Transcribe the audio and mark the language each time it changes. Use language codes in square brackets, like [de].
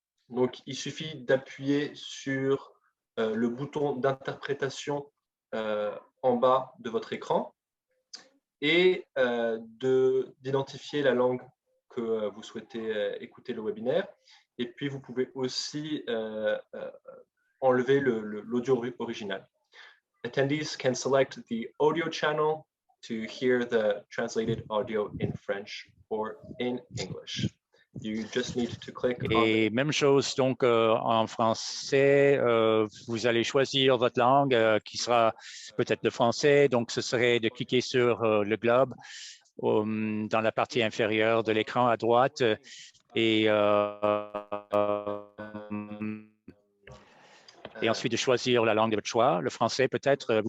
[fr] Donc, il suffit d'appuyer sur le bouton d'interprétation en bas de votre écran et d'identifier la langue que vous souhaitez écouter le webinaire. Et puis, vous pouvez aussi enlever l'audio original. [en] Attendees can select the audio channel to hear the translated audio in French or in English. You just need to click [fr] Et même chose, donc en français, vous allez choisir votre langue qui sera peut-être le français. Donc, ce serait de cliquer sur le globe dans la partie inférieure de l'écran à droite et ensuite de choisir la langue de votre choix, le français peut-être.